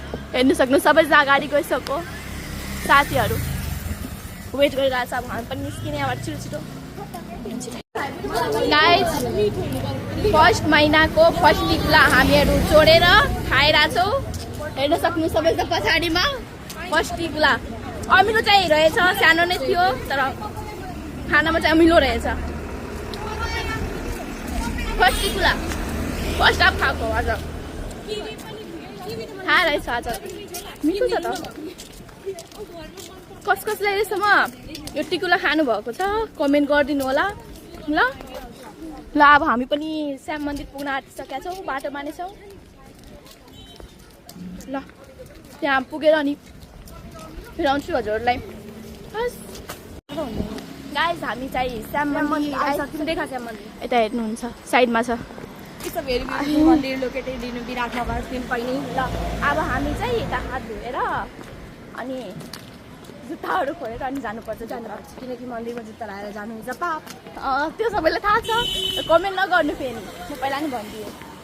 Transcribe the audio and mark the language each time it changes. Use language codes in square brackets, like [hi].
[ne] हेर्नु सक्नु, सबैजना अगाडि गइसक्यो। साथीहरू वेट गरिरहेछ, अब हामी पनि निस्किने अब छिटो। गाइस, फर्स्ट महिनाको फर्स्ट टिप्ला हामीहरू जोडेर खाइरहेछौँ। हेर्न सक्नु सबैजना पछाडिमा फर्स्ट टिप्ला। अमिलो चाहिँ रहेछ, सानो नै थियो, तर खानामा चाहिँ अमिलो रहेछ। फर्स्ट टिप्ला, फर्स्ट हाफ खाएको आज खाएर रहेछ। आज मिठो छ त। कसलाई रहेछ यो टिकुला खानुभएको छ कमेन्ट गरिदिनु होला ल। अब हामी पनि श्याम मन्दिर पुग्न आँटिसकेका छौँ, बाटोमा नै छौँ। ल त्यहाँ पुगेर अनि फेरि आउँछु हजुरहरूलाई। गाइस, हामी चाहिँ श्याम मन्दिर आइसक्यौँ। देखा श्याम मन्दिर यता हेर्नुहुन्छ, साइडमा छ। [en] it's a very beautiful mandir located in Biratnagar [ne] पनि। ल अब हामी चाहिँ यता हात धोएर अनि जुत्ताहरू खोलेर अनि जानुपर्छ, किनकि मन्दिरमा जुत्ता लगाएर जानुहुन्छ पाप। त्यो सबैलाई थाहा छ, कमेन्ट नगर्नु फेरि, म पहिला नि भनिदिएँ।